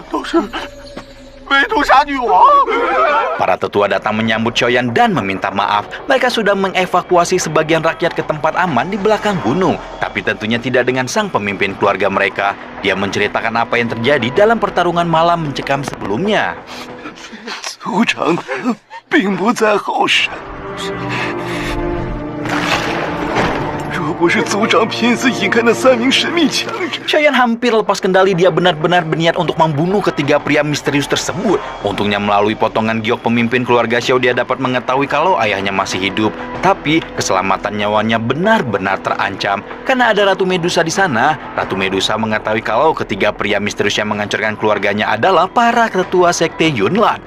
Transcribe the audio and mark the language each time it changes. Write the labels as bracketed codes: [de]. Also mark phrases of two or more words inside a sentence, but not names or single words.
[id] Para tetua datang menyambut Xiaoyan dan meminta maaf. Mereka sudah mengevakuasi sebagian rakyat ke tempat aman di belakang gunung, tapi tentunya tidak dengan sang pemimpin keluarga mereka. Dia menceritakan apa yang terjadi dalam pertarungan malam mencekam sebelumnya. [zh] 族长并不在后山。若不是族长拼死引开那3名神秘强者， [id] Xiaoyan hampir lepas kendali. Dia benar-benar berniat untuk membunuh ketiga pria misterius tersebut. Untungnya melalui potongan giok pemimpin keluarga Xiao, dia dapat mengetahui kalau ayahnya masih hidup. Tapi keselamatan nyawanya benar-benar terancam karena ada Ratu Medusa di sana. Ratu Medusa mengetahui kalau ketiga pria misterius yang menghancurkan keluarganya adalah para ketua sekte Yunlan.